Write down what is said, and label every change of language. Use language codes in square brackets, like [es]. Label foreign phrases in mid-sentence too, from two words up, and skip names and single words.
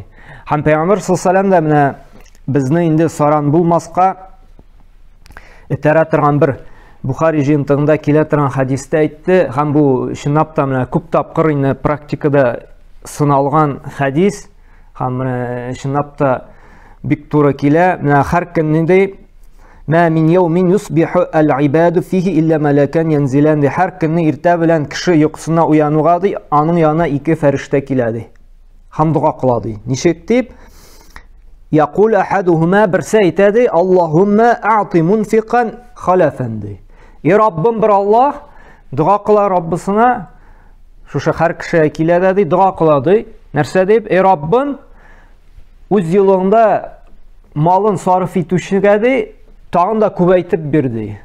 [tt] Һәм Пәйгамбер [ar] صلى الله عليه وسلم [tt] менә безне инде саран булмаска этәрә торган бер Бухари җыентыгында килә торган хадистә әйтте, һәм бу чынлап та менә күп тапкыр инде практикада сыналган хадис, һәм менә чынлап та бик туры килә. Менә һәр көнне ди [ar] ما من يوم يصبح العباد فيه إلا ملكان ينزلان. [tt] Һәр көнне иртә белән кеше йокысына уянуга ди, аның янына 2 фәрештә килә ди. Һәм дуга кыла ди. Ничек дип? [ar] يقول أحدهما [tt] birse әйтә ди, [ar] اللهم أعط منفقا خلفا ди. [tt] Раббым бер Аллаһ дуга кыла Раббысына, шушы һәр кеше килә ди, дуга кыла ди. Нәрсә дип? Раббым үз юлында малын сарыф итүчегә ди, тагын да күбәйтеп бирде.